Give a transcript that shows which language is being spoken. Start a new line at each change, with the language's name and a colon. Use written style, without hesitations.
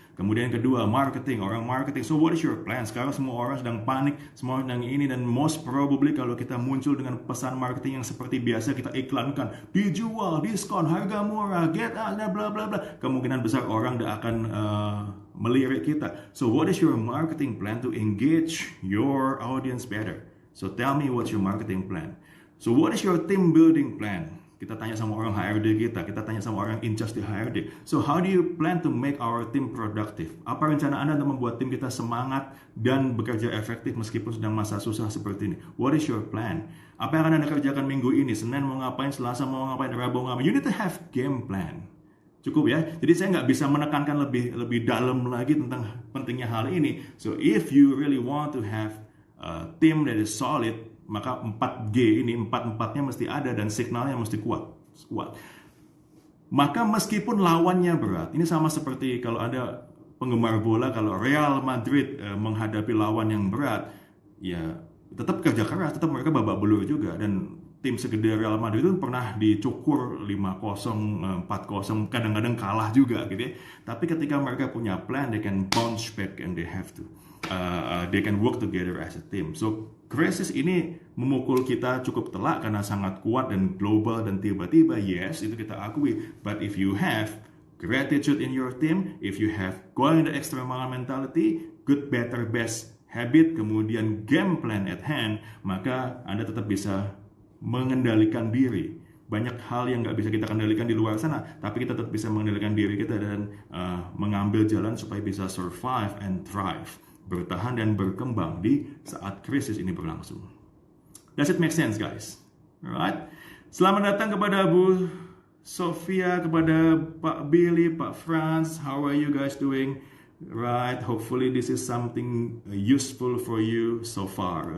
Indonesian: Kemudian kedua, marketing, orang marketing.
English: So what is your plan?
Indonesian: Sekarang semua orang sedang panik, semua orang sedang ini, dan
English: most probably
Indonesian: kalau kita muncul dengan pesan marketing yang seperti biasa kita iklankan, dijual, diskon, harga murah,
English: get out,
Indonesian: bla bla bla, kemungkinan besar orang tidak akan melirik kita.
English: So what is your marketing plan to engage your audience better? So tell me what's your marketing plan. So what is your team building plan?
Indonesian: Kita tanya sama orang HRD kita tanya sama orang
English: in charge
Indonesian: di HRD.
English: So how do you plan to make our team productive?
Indonesian: Apa rencana Anda untuk membuat tim kita semangat dan bekerja efektif meskipun sedang masa susah seperti ini?
English: What is your plan?
Indonesian: Apa yang akan Anda kerjakan minggu ini? Senin mau ngapain, Selasa mau ngapain, Rabu mau ngapain?
English: You need to have game plan.
Indonesian: Cukup ya. Jadi saya nggak bisa menekankan lebih dalam lagi tentang pentingnya hal ini.
English: So if you really want to have a team that is solid,
Indonesian: maka 4G ini, 4-4-nya mesti ada dan signalnya mesti kuat. Maka meskipun lawannya berat, ini sama seperti kalau ada penggemar bola, kalau Real Madrid menghadapi lawan yang berat, ya tetap kerja keras, tetap mereka babak belur juga. Dan tim segede Real Madrid itu pernah dicukur 5-0, 4-0, kadang-kadang kalah juga gitu ya. Tapi ketika mereka punya plan,
English: they can bounce back and they have to. They can work together as a team.
Indonesian: So krisis ini memukul kita cukup telak karena sangat kuat dan global dan tiba-tiba,
English: yes,
Indonesian: itu kita akui.
English: But if you have gratitude in your team, if you have going the extra mile mentality, good, better, best
Indonesian: habit, kemudian
English: game plan at hand,
Indonesian: maka Anda tetap bisa mengendalikan diri. Banyak hal yang nggak bisa kita kendalikan di luar sana, tapi kita tetap bisa mengendalikan diri kita dan mengambil jalan supaya bisa
English: survive and thrive,
Indonesian: bertahan dan berkembang di saat krisis ini berlangsung.
English: Does it make sense, guys? Alright.
Indonesian: Selamat datang kepada Bu Sofia, kepada Pak Billy, Pak Franz.
English: How are you guys doing? Right, hopefully this is something useful for you so far.